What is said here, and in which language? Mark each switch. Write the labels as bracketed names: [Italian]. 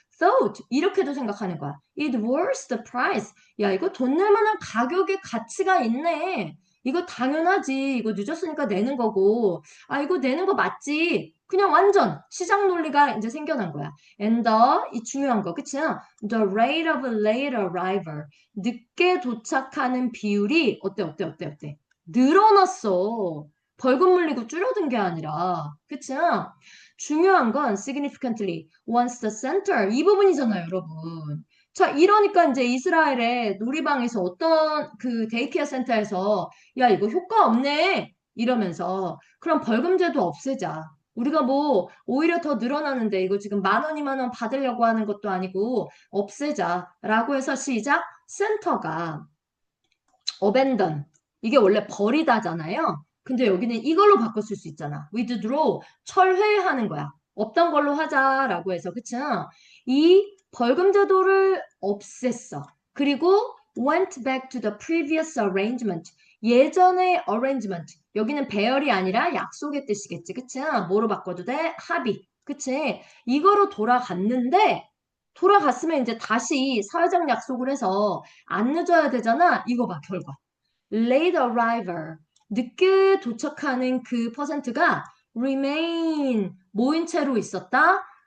[Korean] thought 이렇게도 생각하는 거야. [English] It worth the price. [Korean] 야, 이거 돈 낼 만한 가격의 가치가 있네. 이거 당연하지. 이거 늦었으니까 내는 거고. 아, 이거 내는 거 맞지. 그냥 완전 시장 논리가 이제 생겨난 거야. And 이 중요한 거, 그치? [English] The rate of late arrival. [Korean] 늦게 도착하는 비율이 어때? 늘어났어. 벌금 물리고 줄어든 게 아니라. 그치? 중요한 건 [English] significantly once the center [Korean] 이 부분이잖아요, 여러분. 자, 이러니까 이제 이스라엘의 놀이방에서 어떤 그 데이케어 센터에서 야, 이거 효과 없네. 이러면서 그럼 벌금제도 없애자. 우리가 뭐 오히려 더 늘어나는데 이거 지금 10,000원, 20,000원 받으려고 하는 것도 아니고 없애자라고 해서 시작 센터가 abandon 이게 원래 버리다잖아요. 근데 여기는 이걸로 바꿨을 수 있잖아. withdraw 철회하는 거야. 없던 걸로 하자라고 해서 그치? 이 벌금 제도를 없앴어. 그리고 [English] went back to the previous arrangement. [Korean] 예전의 arrangement. 여기는 배열이 아니라 약속의 뜻이겠지. 그치? 뭐로 바꿔도 돼? 합의. 그치? 이거로 돌아갔는데 돌아갔으면 이제 다시 사회적 약속을 해서 안 늦어야 되잖아. 이거 봐, 결과. [English] late arrival, [Korean] 늦게 도착하는 그 퍼센트가 remain, 모인 채로 있었다.